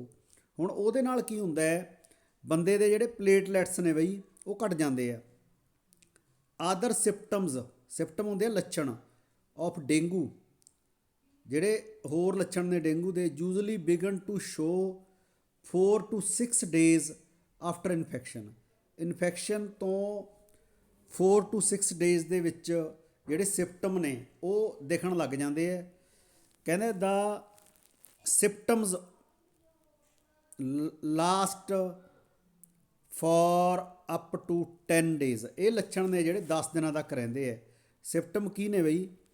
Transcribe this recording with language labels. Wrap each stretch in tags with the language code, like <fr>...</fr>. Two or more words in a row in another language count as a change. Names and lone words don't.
<pa>ਹੁਣ ਉਹਦੇ ਨਾਲ ਕੀ ਹੁੰਦਾ ਹੈ? ਬੰਦੇ ਦੇ ਜਿਹੜੇ ਪਲੇਟਲੈਟਸ ਨੇ ਬਈ ਉਹ ਘਟ ਜਾਂਦੇ ਆ।</pa> <en>other symptom</en> <pa>ਹੁੰਦੇ ਆ ਲੱਛਣ</pa> <en>of dengue,</en> <pa>ਜਿਹੜੇ ਹੋਰ ਲੱਛਣ ਨੇ ਡੇਂਗੂ ਦੇ।</pa> <en>usually begin to show 4 to 6 days after infection.</en> <pa>ਇਨਫੈਕਸ਼ਨ ਤੋਂ</pa> <en>4 to 6 days</en> <pa>ਦੇ ਵਿੱਚ ਜਿਹੜੇ ਸਿਪਟਮ ਨੇ ਉਹ ਦਿਖਣ ਲੱਗ ਜਾਂਦੇ ਆ।</pa> <en>ਕਹਿੰਦੇ the symptoms last for up to 10 days.</en> <pa>ਇਹ ਲੱਛਣ ਨੇ ਜਿਹੜੇ 10 ਦਿਨਾਂ ਤੱਕ ਰਹਿੰਦੇ ਹੈ। ਸਿਪਟਮ ਕੀ ਨੇ ਬਈ?</pa>